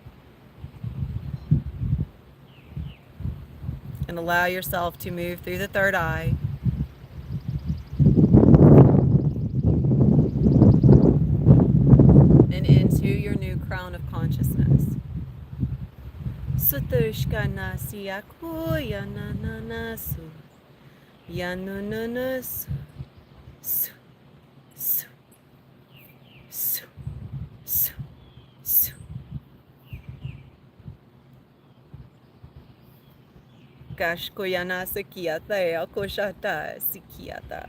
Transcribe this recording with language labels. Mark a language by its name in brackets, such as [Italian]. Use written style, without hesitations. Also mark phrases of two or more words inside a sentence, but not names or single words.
[English] And allow yourself to move through the third eye. And into your new crown of consciousness. Sutushkana siakuya nananasu. Yanunanasu. Su. Su. Su. Su. Su. Kashkoyana sikiata akoshata sikiata.